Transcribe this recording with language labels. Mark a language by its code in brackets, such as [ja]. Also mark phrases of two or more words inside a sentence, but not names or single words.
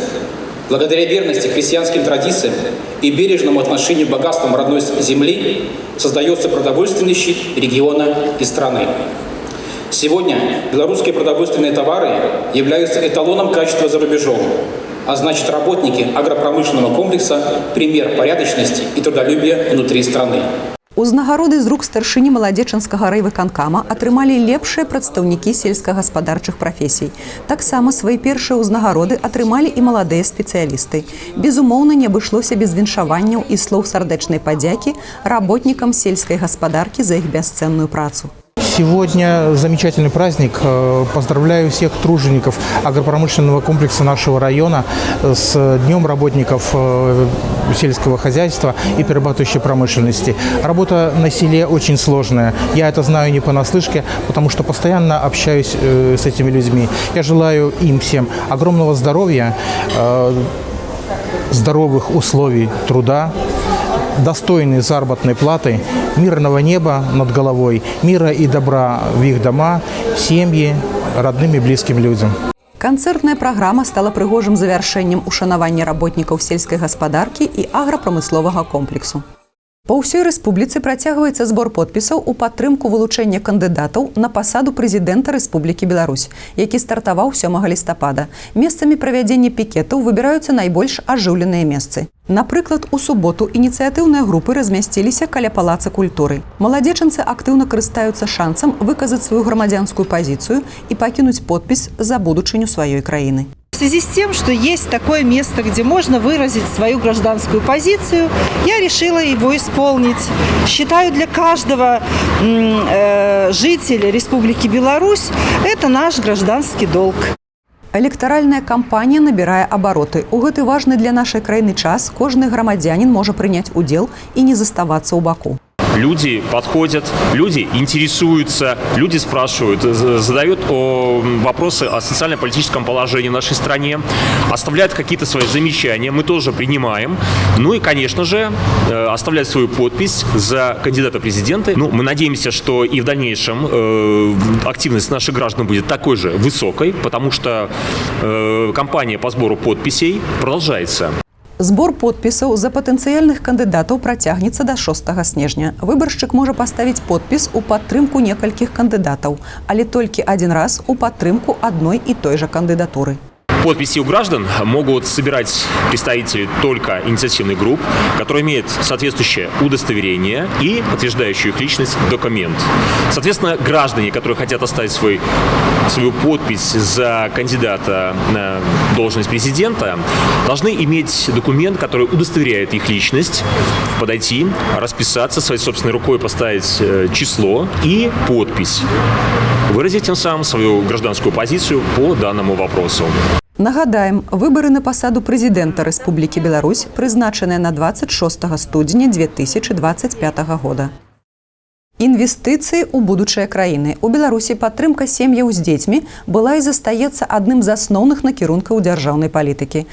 [ru] Благодаря верности крестьянским традициям и бережному отношению к богатствам родной земли создается продовольственный щит региона и страны. Сегодня белорусские продовольственные товары являются эталоном качества за рубежом, а значит, работники агропромышленного комплекса – пример порядочности и трудолюбия внутри страны. [be] Узнагароды з рук старшыні Маладзечанскага райвыканкама атрымалі лепшыя прадстаўнікі сельскагаспадарчых прафесій. Таксама свае першыя ўзнагароды атрымалі і маладыя спецыялісты. Безумоўна, не абышлося без віншаванняў і слоў сардэчнай падзякі работнікам сельскай гаспадаркі за іх бясцэнную працу. [ru] Сегодня замечательный праздник. Поздравляю всех тружеников агропромышленного комплекса нашего района с Днем работников сельского хозяйства и перерабатывающей промышленности. Работа на селе очень сложная. Я это знаю не понаслышке, потому что постоянно общаюсь с этими людьми. Я желаю им всем огромного здоровья, здоровых условий труда, достойной заработной платы, мирного неба над головой, мира и добра в их дома, семьи, родным и близким людям. [be] Канцэртная праграма стала прыгожым завяршэннем ушанавання работнікаў сельскай гаспадаркі і аграпрамысловага комплексу. Па ўсёй рэспубліцы працягваецца збор подпісаў у падтрымку вылучэння кандыдатаў на пасаду прэзідэнта Рэспублікі Беларусь, які стартаваў 7 лістапада. Месцамі правядзення пікетаў выбіраюцца найбольш ажыўленыя месцы. Напрыклад, у суботу ініцыятыўныя групы размясціліся каля палаца культуры. Маладзечанцы актыўна карыстаюцца шансам выказаць сваю грамадзянскую пазіцыю і пакінуць подпіс за будучыню сваёй краіны. [ru] В связи с тем, что есть такое место, где можно выразить свою гражданскую позицию, я решила его исполнить. Считаю, для каждого жителя Республики Беларусь это наш гражданский долг. [be] Электаральная кампанія набірае абароты. У гэты важны для нашай краіны час кожны грамадзянін можа прыняць удзел і не заставацца ў баку. [ru] Люди подходят, люди интересуются, люди спрашивают, задают вопросы о социально-политическом положении в нашей стране, оставляют какие-то свои замечания, мы тоже принимаем. Ну и, конечно же, оставляют свою подпись за кандидата в президенты. Ну, мы надеемся, что и в дальнейшем активность наших граждан будет такой же высокой, потому что кампания по сбору подписей продолжается. [be] Збор подпісаў за патэнцыяльных кандыдатаў працягнецца да 6 снежня. Выбаршчык можа паставіць подпіс у падтрымку некалькіх кандыдатаў, але толькі один раз у падтрымку адной і той жа кандыдатуры. [ru] Подписи у граждан могут собирать представители только инициативных групп, которые имеют соответствующее удостоверение и подтверждающую их личность документ. Соответственно, граждане, которые хотят оставить свою подпись за кандидата на должность президента, должны иметь документ, который удостоверяет их личность, подойти, расписаться своей собственной рукой, поставить число и подпись. Выразить тем самым свою гражданскую позицию по данному вопросу. [be] Нагадаем, выборы на пасаду прэзідэнта Рэспублікі Беларусь прызначаныя на 26 студзеня 2025 года. Інвестыцыі ў будучыя краіны. У Беларусі падтрымка сем'яў з дзецьмі была і застаецца адным з асноўных накірункаў дзяржаўнай палітыкі.